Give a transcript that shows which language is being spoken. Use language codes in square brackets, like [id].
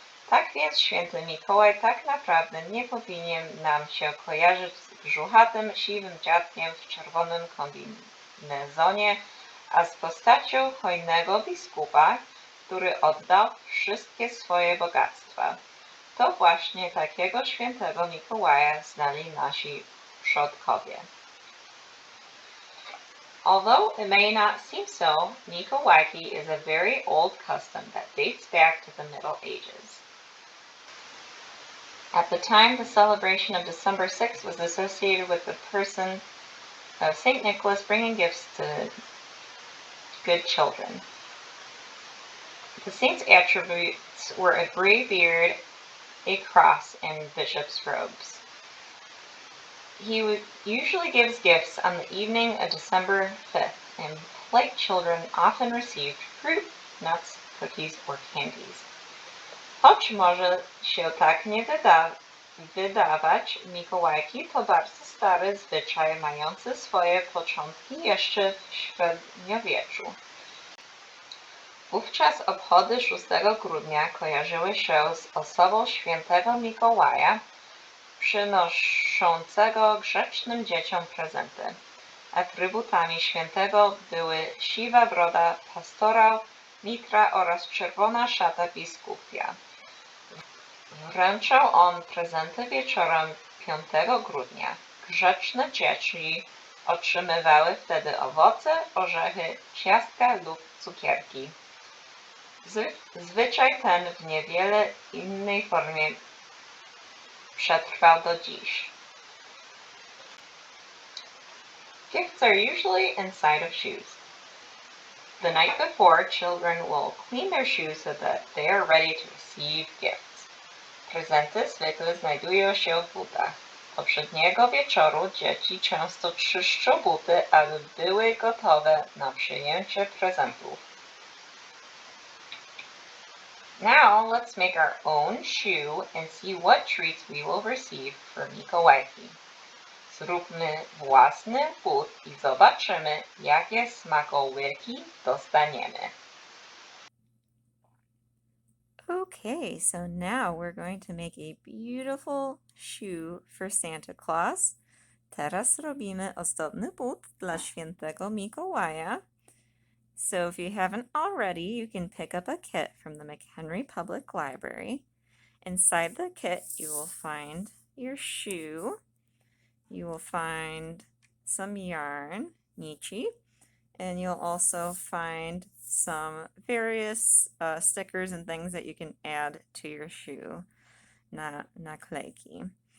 [pl] Tak więc święty Mikołaj tak naprawdę nie powinien nam się kojarzyć z brzuchatym, siwym dziadkiem w czerwonym kombinezonie, a z postacią hojnego biskupa, który oddał wszystkie swoje bogactwa. To właśnie takiego świętego Mikołaja znali nasi przodkowie. [en] Although it may not seem so, Mikołajki is a very old custom that dates back to the Middle Ages. At the time, the celebration of December 6th was associated with the person of St. Nicholas bringing gifts to good children. The saint's attributes were a gray beard, a cross, and bishop's robes. He usually gives gifts on the evening of December 5th, and polite children often received fruit, nuts, cookies, or candies. [pl] Choć może się tak nie wydawać, Mikołajki to bardzo stary zwyczaj mający swoje początki jeszcze w średniowieczu. Wówczas obchody 6 grudnia kojarzyły się z osobą świętego Mikołaja, przynoszącego grzecznym dzieciom prezenty. Atrybutami świętego były siwa broda pastora, mitra oraz czerwona szata biskupia. Wręczał on prezenty wieczorem 5 grudnia. Grzeczne dzieci otrzymywały wtedy owoce, orzechy, ciastka lub cukierki. Zwyczaj ten w niewiele innej formie przetrwał do dziś. [en] Gifts are usually inside of shoes. The night before, children will clean their shoes so that they are ready to receive gifts. [pl] Prezenty zwykle znajdują się w butach. Poprzedniego wieczoru dzieci często czyszczą buty, aby były gotowe na przyjęcie prezentów. [en] Now let's make our own shoe and see what treats we will receive for Mikołajki. [pl] Zróbmy własny but i zobaczymy, jakie smakołyki dostaniemy. [en] Okay, so now we're going to make a beautiful shoe for Santa Claus. [pl] Teraz robimy ozdobny but dla świętego Mikołaja. [en] So if you haven't already, you can pick up a kit from the McHenry Public Library. Inside the kit, you will find your shoe. You will find some yarn, nichi, and you'll also find some various stickers and things that you can add to your shoe, naklejki.